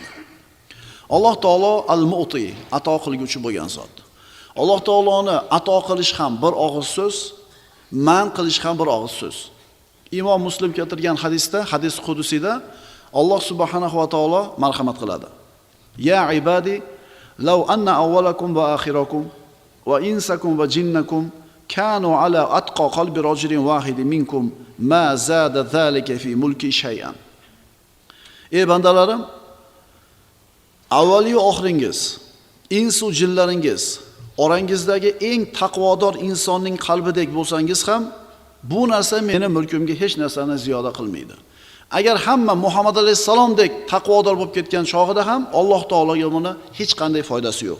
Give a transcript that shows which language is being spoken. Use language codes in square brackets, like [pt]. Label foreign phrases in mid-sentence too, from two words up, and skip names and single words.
[uz] Alloh taolo Al-Mu'ti, ato qilguvchi bo'lgan zot. Alloh taoloni ato qilish ham bir og'iz so'z, man qilish ham bir og'iz so'z. Imom Muslim keltirgan hadisda, hadis qudusida Alloh [ar] سبحانه وتعالى [uz] marhamat qiladi. [ar] يا عبادي لو أن أولكم وآخركم وإنسكم وجنكم كانوا على أتقى قلب رجل واحد منكم ما زاد ذلك في ملكي شيئا. [uz] Ey bandalarim, avvaliy oxiringiz, insu jinlaringiz orangizdagi eng taqvodor insonning qalbidek bo'lsangiz ham bu narsa meni mulkimga hech narsani ziyoda qilmaydi. Agar hamma Muhammad alayhisalomdek taqvodor bo'lib ketgan chog'ida ham Alloh taologa buni hech qanday foydasi yo'q.